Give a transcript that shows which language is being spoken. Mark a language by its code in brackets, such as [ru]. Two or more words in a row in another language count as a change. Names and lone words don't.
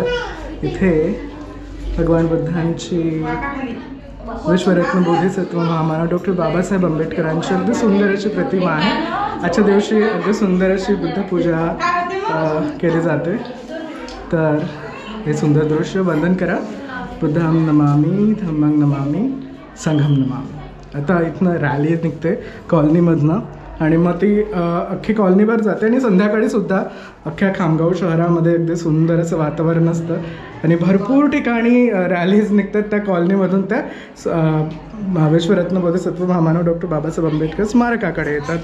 [mr] इथे भगवान बुद्धांची, विश्वरत्न बोधिसत्व महामानव डॉक्टर बाबासाहेब आंबेडकरांची अगदी सुंदर अशी प्रतिमा आहे. आजच्या दिवशी अगदी सुंदर अशी बुद्धपूजा केली जाते. तर हे सुंदर दृश्य वंदन करा. [pi] बुद्धं नमामि, धम्मं नमामि, संघं नमामि. [mr] आता इथनं रॅली निघते कॉलनीमधनं आणि मग ती अख्खी कॉलनीभर जाते आणि संध्याकाळीसुद्धा अख्ख्या खामगाव शहरामध्ये अगदी सुंदर असं वातावरण असतं आणि भरपूर ठिकाणी रॅलीज निघतात त्या कॉलनीमधून. त्या विश्वरत्न बोधिसत्व महामानव डॉक्टर बाबासाहेब आंबेडकर स्मारकाकडे येतात.